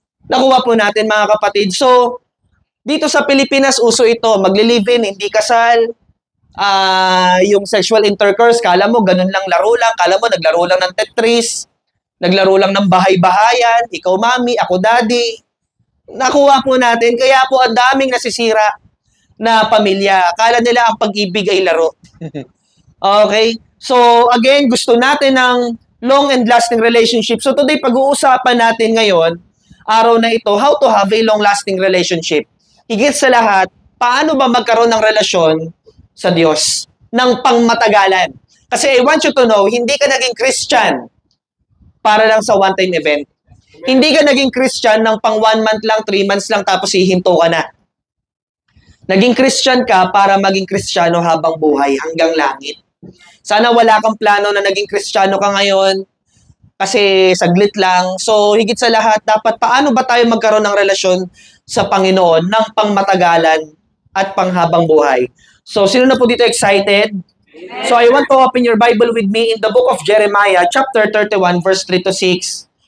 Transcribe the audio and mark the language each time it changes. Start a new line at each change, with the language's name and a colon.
Filipino: Nakuha po natin mga kapatid. So, dito sa Pilipinas, uso ito, magli-live-in, hindi kasal, yung sexual intercourse, kala mo, ganun lang laro lang, kala mo, naglaro lang ng Tetris, naglaro lang ng bahay-bahayan, ikaw mami, ako daddy. Nakuha po natin, kaya po ang daming nasisira na pamilya. Akala nila ang pag-ibig ay laro. Okay? So, again, gusto natin ng
English: long and lasting relationship. So, today,
Filipino: pag-uusapan natin ngayon, araw na ito,
English: how to have a long-lasting relationship.
Filipino: Higit sa lahat, paano ba magkaroon ng relasyon sa Diyos ng pangmatagalan? Kasi
English: I want you to know,
Filipino: hindi ka naging Christian para lang sa one-time event. Hindi ka naging Christian ng pang 1 month lang, 3 months lang, tapos hihinto ka na. Naging Christian ka para maging Kristiyano habang buhay, hanggang langit. Sana wala kang plano na naging Kristiyano ka ngayon, kasi saglit lang. So, higit sa lahat, dapat paano ba tayo magkaroon ng relasyon sa Panginoon ng pangmatagalan at panghabang buhay? So, sino na po dito excited?
English: So, I want to open your Bible with me in the book of Jeremiah, chapter 31, verse 3 to 6.